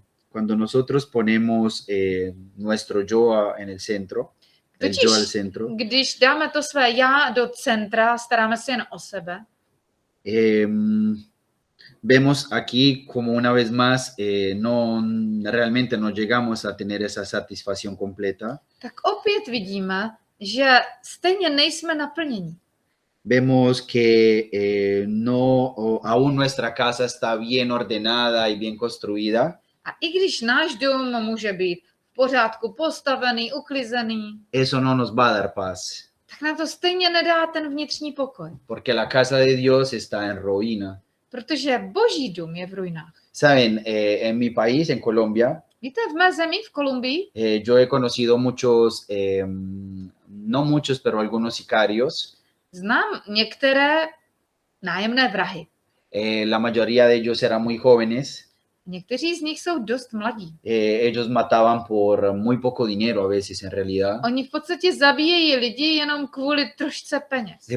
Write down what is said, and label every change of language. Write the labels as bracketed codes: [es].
[es] Cuando nosotros ponemos nuestro yo en el centro, el yo al centro, [cs] Když dáme to své já do centra, staráme se jen o sebe, [es] vemos aquí como una vez más realmente no llegamos a tener esa satisfacción completa. [cs] tak opět vidíme, že stejně nejsme naplněni. [es] Vemos que aún nuestra casa está bien ordenada y bien construida. [cs] A i když náš dům může být v pořádku postavený, uklizený, [es] eso no nos va a dar paz. [cs] tak nám to stejně nedá ten vnitřní pokoj. [es] Porque la casa de Dios está en ruina. [cs] Protože Boží dům je v ruinách. [es] Saben, en mi país, en Colombia, [cs] Víte, v mé zemi, v Kolumbii, [es] yo he conocido muchos, no muchos, pero algunos sicarios. [cs] znám některé nájemné vrahy. [es] La mayoría de ellos eran muy jóvenes. [cs] Někteří z nich jsou dost mladí. [es] Ellos mataban por muy poco dinero a veces, en realidad. [cs] Oni v podstatě zabíjejí lidi jenom kvůli trošce peněz.